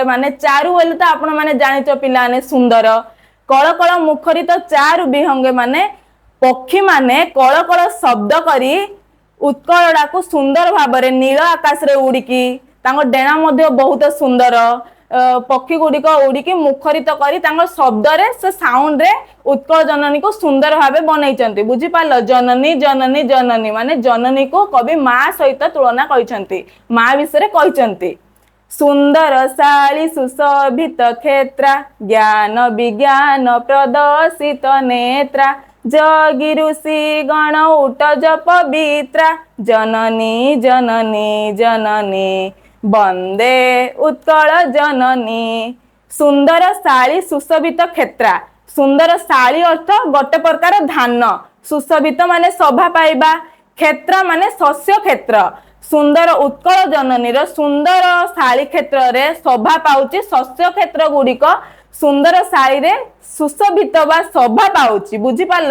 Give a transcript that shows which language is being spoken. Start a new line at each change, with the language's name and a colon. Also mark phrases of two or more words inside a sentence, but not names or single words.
Odia: ମାନେ ଚାରୁ ବୋଇଲେ ତ ଆପଣ ମାନେ ଜାଣିଛ ପିଲାମାନେ ସୁନ୍ଦର, କଳ କଳ ମୁଖରିତ ଚାରୁ ବିହଙ୍ଗେ ମାନେ ପକ୍ଷୀ ମାନେ କଳ କଳ ଶବ୍ଦ କରି ଉତ୍କଳଟାକୁ ସୁନ୍ଦର ଭାବରେ ନୀଳ ଆକାଶରେ ଉଡ଼ିକି ତାଙ୍କ ଡେଣା ମଧ୍ୟ ବହୁତ ସୁନ୍ଦର, ପକ୍ଷୀ ଗୁଡ଼ିକ ଉଡ଼ିକି ମୁଖରିତ କରି ତାଙ୍କ ଶବ୍ଦରେ ସେ ସାଉଣ୍ଡରେ ଉତ୍କଳ ଜନନୀକୁ ସୁନ୍ଦର ଭାବେ ବନେଇଛନ୍ତି। ବୁଝିପାରିଲ? ଜନନୀ ଜନନୀ ଜନନୀ ମାନେ ଜନନୀକୁ କବି ମା ସହିତ ତୁଳନା କରିଛନ୍ତି, ମା ବିଷୟରେ କହିଛନ୍ତି। ସୁନ୍ଦର ଶାଳୀ ସୁଶୋଭିତ କ୍ଷେତ୍ରା ଜ୍ଞାନ ବିଜ୍ଞାନ ପ୍ରଦର୍ଶିତ ନେତ୍ରା ଯୋଗୀ ଋଷି ଗଣ ଉଟଜ ପବିତ୍ରା ଜନନୀ ଜନନୀ ଜନନୀ ବନ୍ଦେ ଉତ୍କଳ ଜନନୀ। ସୁନ୍ଦର ଶାଳୀ ସୁଶୋଭିତ କ୍ଷେତ୍ରା ସୁନ୍ଦର ଶାଳୀ ଅର୍ଥ ଗୋଟେ ପ୍ରକାର ଧାନ ସୁଶୋଭିତ ମାନେ ଶୋଭା ପାଇବା କ୍ଷେତ୍ର ମାନେ ଶସ୍ୟ କ୍ଷେତ୍ର ସୁନ୍ଦର ଉତ୍କଳ ଜନନୀ ସୁନ୍ଦର ଶାଳୀ କ୍ଷେତ୍ର ରେ ଶୋଭା ପାଉଛି ଶସ୍ୟ କ୍ଷେତ୍ର ଗୁଡ଼ିକ ସୁନ୍ଦର ଶାଳୀ ରେ ସୁଶୋଭିତ ବା ଶୋଭା ପାଉଛି ବୁଝି ପାରିଲ।